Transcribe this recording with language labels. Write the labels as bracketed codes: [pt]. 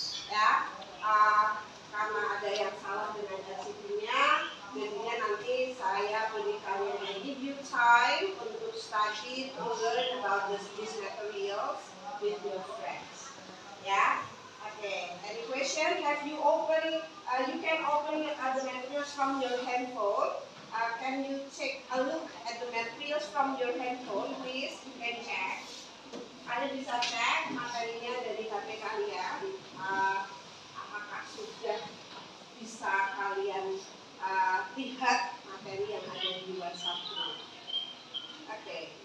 [id] Ya, karena ada yang salah dengan LCD-nya, jadinya nanti saya berikan yang [en] give you time [id] untuk [en] study to learn about these materials with your friends. Yeah. Okay. Any question? Have you opened? You can open the materials from your handphone. Can you take a look at the materials from your handphone, please? You can check. [id] Kalian bisa cek materinya dari HP kalian. Apakah sudah bisa kalian lihat materi yang ada di WhatsApp ini? Oke.